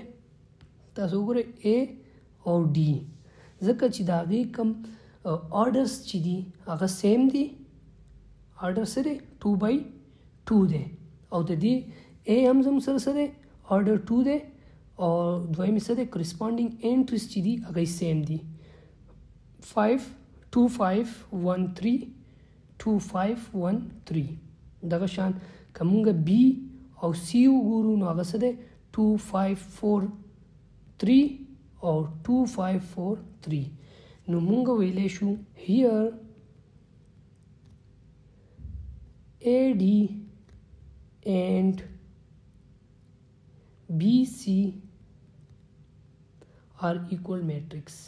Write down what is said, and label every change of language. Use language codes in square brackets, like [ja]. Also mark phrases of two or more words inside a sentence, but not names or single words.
[ps] تاسو وګورئ A او D ځکه چې د هغې کوم آرډرس چې دي هغه سیم دي. آرډر څه دی؟ 2/2 دی او د دې A هم زموږ سره څه دی؟ آرډر 2 دی او دویم څه دی؟ [en] corresponding entries [ps] چې دي هغه سیم دي 5 2 5 1 3 2 5 1 3. دغه شان که موږ B او C وګورو نو هغه څه دی؟ 2 5 4 3 او 2 5 4 3. نو موږ ویلی شو [en] here AD and BC are equal matrix.